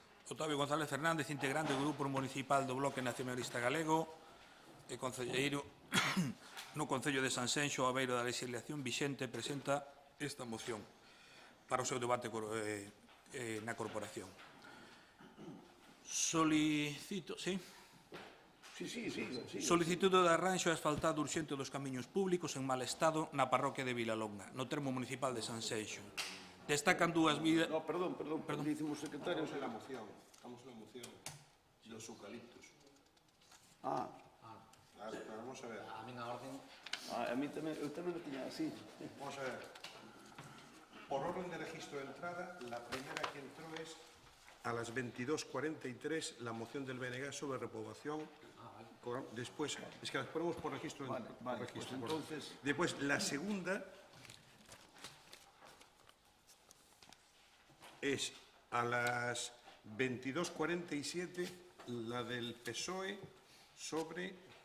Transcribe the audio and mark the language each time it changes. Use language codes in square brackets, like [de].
[gl] Octavio González Fernández, integrante do Grupo Municipal do Bloque Nacionalista Galego e concelleiro no Concello de Sanxenxo, Aveiro da legislación vixente, presenta esta moción para o seu debate na corporación. [es] Solicito, sí? [gl] Solicitude de arranxo asfaltado urxente dos camiños públicos en mal estado na parroquia de Vilalonga, no termo municipal de Sanxenxo. Destacan dúas vidas... No, perdón, dicimos secretario. [es] Estamos en la moción de los eucaliptos. Vamos a ver. A mí na orden... [gl] A mí tamén, eu tamén lo tiña así. [es] Vamos a ver. Por orden de registro de entrada, la primera que entró es a las 22:43 la moción del BNG sobre repoblación. Después, es que las ponemos por registro. Vale, pues entonces... Después, la segunda es a las 22:47 la del PSOE sobre...